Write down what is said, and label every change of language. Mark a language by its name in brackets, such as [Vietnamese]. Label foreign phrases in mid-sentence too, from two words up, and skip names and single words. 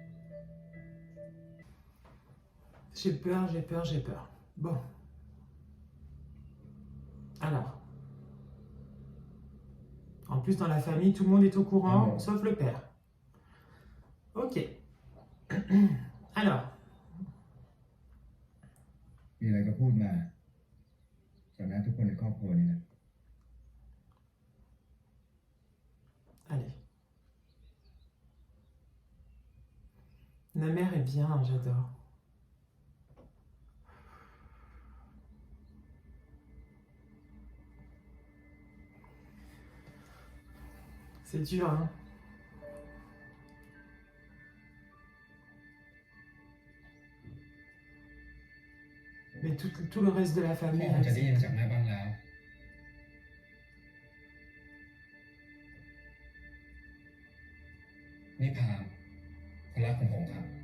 [French] J'ai peur, j'ai peur, j'ai peur. Bon. Alors. En plus, dans la famille, tout le monde est au courant, sauf le père. Ok. Alors. [Thai] มีอะไรก็พูดมาต่อหน้าทุกคนในครอบครัวนี่นะ [French] Allez. La mère est bien, j'adore. C'est dur, hein. Mais tout le reste de la [Thai] พ่อ [French] famille. [Thai] คงจะได้ยินจากแม่บ้างแล้ว นี่พามคนรักของผมครับ